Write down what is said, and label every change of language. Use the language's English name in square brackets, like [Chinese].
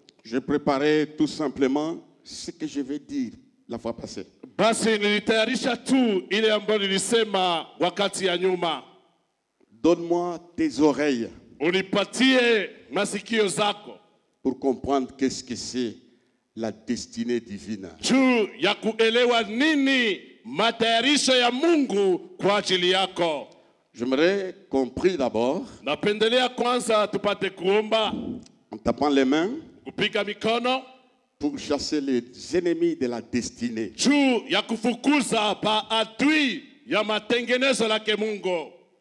[French] Je préparais tout simplement ce que je vais dire la fois passée. [Swahili] Basi nilitayarisha tu ile ambayo nilisema wakati ya nyuma. [French] Donne-moi tes oreilles [Swahili] Unipatie masikio zako [French] pour comprendre qu'est-ce que c'est la destinée divine. [Swahili] juu ya kuelewa nini matayarisho ya Mungu kwa ajili yako. [French] J'aimerais qu'on prie d'abord [Swahili] Napendelea kwanza tupate kuomba, [French] en tapant les mains [Swahili] kupiga mikono [French] pour chasser les ennemis de la destinée. [Swahili] juu ya kufukuza maadui ya matengenezo lake Mungu.